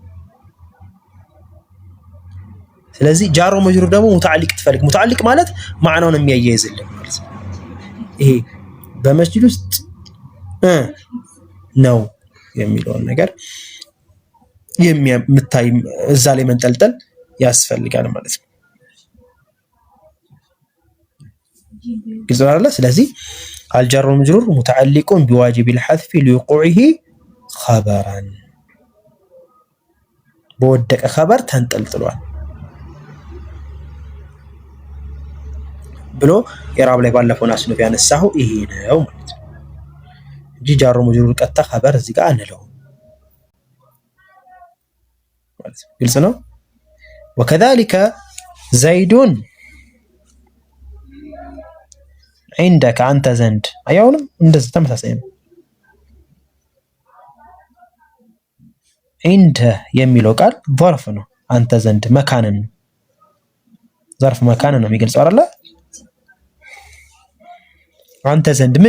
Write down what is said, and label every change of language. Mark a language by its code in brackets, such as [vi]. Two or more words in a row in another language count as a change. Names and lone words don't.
[am] ስለዚህ [ar] جار مجرور [am] ደግሞ ሙተዓሊቅ ትፈልግ። ሙተዓሊቅ ማለት ማዕናውን የሚያያይዝልን ማለት ነው። ይሄ በመስጂድ ውስጥ ነው የሚለውን ነገር የምታይ እዛ ላይ መንጠልጠል ያስፈልጋል ማለት ነው። ግልጽ አይደለ? [ar] ስለዚህ الجار مجرور متعلقه بواجب الحذف لوقوعه خبرا በወደቀ خبر ተንጠልጥሏል [am] ብሎ ኢራብ ላይ ባለፈው ናስነፍ ያነሳው ይሄ ነው ማለት ነው እንጂ [ar] جار مجرور [am] ቀጥታ خبر እዚህ ጋር አንለው። ግልጽ ነው። [ar] وكذلك زيد عندك [am] አንተ ዘንድ አያውንም እንደዚህ ተመሳሳይ ነው። ዒንደ የሚለው ቃል ظርፍ ነው። አንተ ዘንድ መካንን ነው። ظርፍ መካንን ነው የሚገልጸው አይደለ? አንተ ዘንድ ምን?